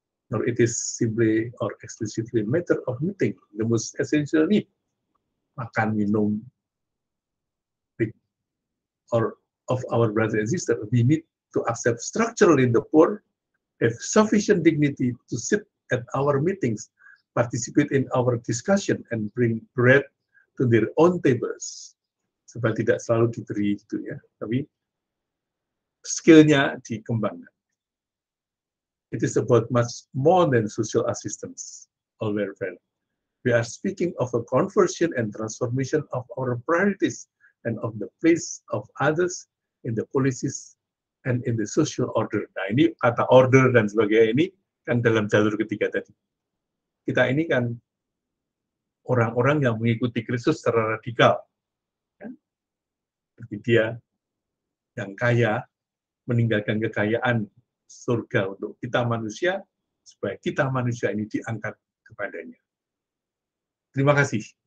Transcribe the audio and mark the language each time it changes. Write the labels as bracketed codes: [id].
[en] Nor it is simply or exclusively a matter of meeting the most essential need, [id] makan, minum, [en] or of our brothers and sisters. We need to accept structurally the poor have sufficient dignity to sit at our meetings, participate in our discussion, and bring bread to their own tables. [id] Supaya tidak selalu diberi itu ya, tapi skill-nya dikembangkan. [en] It is about much more than social assistance or welfare. We are speaking of a conversion and transformation of our priorities and of the place of others in the policies and in the social order. [id] Nah, ini kata order dan sebagainya ini kan dalam jalur ketiga tadi. Kita ini kan orang-orang yang mengikuti Kristus secara radikal. Ya. Seperti dia yang kaya meninggalkan kekayaan surga untuk kita manusia, supaya kita manusia ini diangkat kepadanya. Terima kasih.